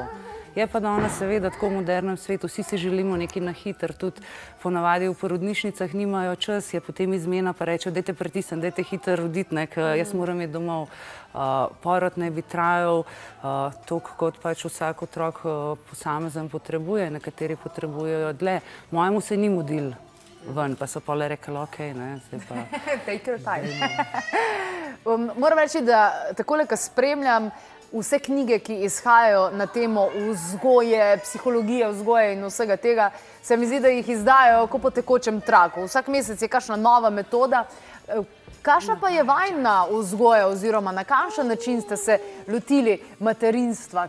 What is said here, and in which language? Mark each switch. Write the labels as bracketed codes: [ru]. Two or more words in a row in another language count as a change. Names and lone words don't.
[sl] Je pa da ona seveda tako v modernem svetu, vsi si želimo nekaj na hiter, tudi ponavadi v porodnišnicah nimajo čas, je potem izmena pa reče, dajte pritisniti, dajte hiter roditi, ker jaz moram iti domov. Porod ne bi trajal toliko, kot pač vsak otrok posamezen potrebuje, nekateri potrebujejo dlje. Mojemu se ni mudil ven, pa so pole rekli, okej, zdaj pa... [en] Take your time. [sl] Moram reči, da takole, ko spremljam vse knjige, ki izhajajo na temo vzgoje, psihologije vzgoje in vsega tega, se mi zdi, da jih izdajajo kot po tekočem traku. Vsak mesec je kakšna nova metoda. Kakšna pa je vajna vzgoja oziroma na kakšen način ste se lotili materinstva?